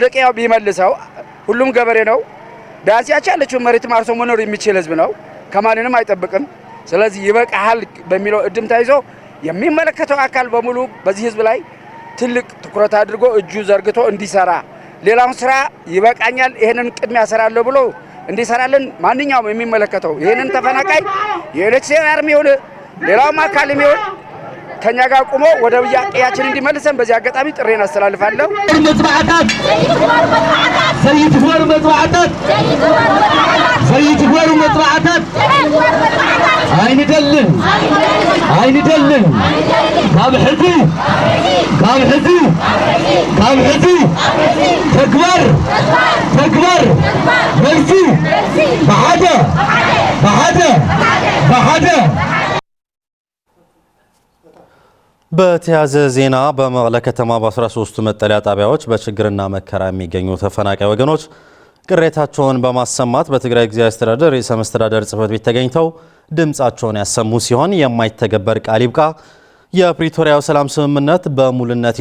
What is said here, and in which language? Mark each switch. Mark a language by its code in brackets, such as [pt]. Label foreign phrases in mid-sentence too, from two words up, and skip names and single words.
[am] ቀያው ቢመልሰው፣ ሁሉም ገበሬ ነው። ቢያንስ ያቻለችው መሬት ማርሶ መኖር የሚችል ህዝብ ነው። ከማንንም አይጠብቅም። ስለዚህ ይበቃሃል በሚለው እድምታ ይዞ የሚመለከተው አካል በሙሉ በዚህ ህዝብ ላይ ትልቅ ትኩረት አድርጎ እጁ ዘርግቶ እንዲሰራ፣ ሌላውን ስራ ይበቃኛል ይሄንን ቅድሚያ ሰራለሁ ብሎ እንዲሰራልን ማንኛውም የሚመለከተው ይሄንን ተፈናቃይ የኤሌክትሪክ ይሁን ሌላውም አካል ይሁን ከኛ ጋር ቆሞ ወደ ያቀያችን እንዲመልሰን በዚህ አጋጣሚ ጥሬን አስተላልፋለሁ። [ti] ዘይትወር መጥባዕታት አይንደልን ካብ ሕዚ ተግባር መልሲ በሓደ [am] በተያዘ ዜና በመቀለ ከተማ በ13 መጠለያ ጣቢያዎች በችግርና መከራ የሚገኙ ተፈናቃይ ወገኖች ቅሬታቸውን በማሰማት በትግራይ ጊዜያዊ አስተዳደር ርዕሰ መስተዳድር ጽሕፈት ቤት ተገኝተው ድምጻቸውን ያሰሙ ሲሆን የማይተገበር ቃል ይብቃ፣ የፕሪቶሪያው ሰላም ስምምነት በሙሉነት